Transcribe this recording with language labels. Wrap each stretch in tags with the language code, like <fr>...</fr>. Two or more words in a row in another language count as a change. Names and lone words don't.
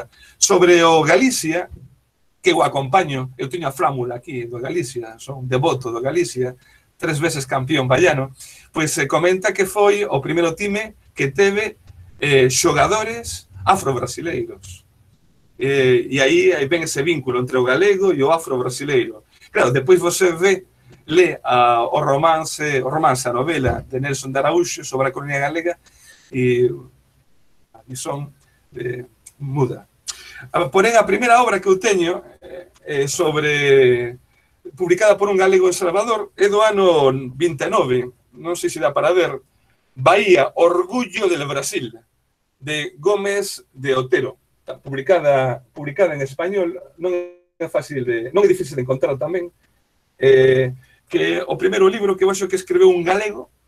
<gl>Sobre o Galicia, que eu acompaño, eu teño a flámula aquí do Galicia, son devoto do Galicia, 3 veces campeón vallano, pois se comenta que foi o primeiro time que teve xogadores afro-brasileiros. E aí ven ese vínculo entre o galego e o afro-brasileiro. Claro, depois você lê o romance, a novela de Nelson de Araújo sobre a colonia galega e a visón muda. Porén, a primeira obra que eu teño publicada por un galego en Salvador é do ano 29, non sei se dá para ver, Bahía, Orgullo del Brasil, de Gómez de Otero, publicada en español, non é difícil de encontrar tamén, que o primeiro libro que eu acho que escreveu un galego</gl>